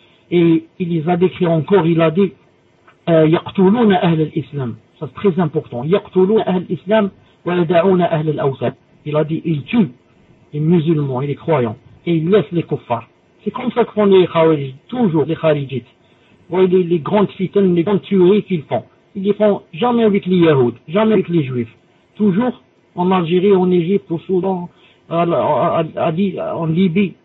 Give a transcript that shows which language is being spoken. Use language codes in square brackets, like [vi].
[fr] Et il les a décrits encore, il a dit, [ar] يقتلون أهل الإسلام. [fr] Ça c'est très important. [ar] يقتلون أهل الإسلام ويدعون أهل الأوثان. [fr] Il a dit, ils tuent les musulmans et les croyants. Et ils laissent les kuffars. C'est comme ça que font les khawarij, toujours les kharijites. Vous voyez les grandes fitnes, les grandes tueries qu'ils font. Ils les font jamais avec les yahouds, jamais avec les juifs. Toujours en Algérie, en Égypte, au Soudan, en Libye.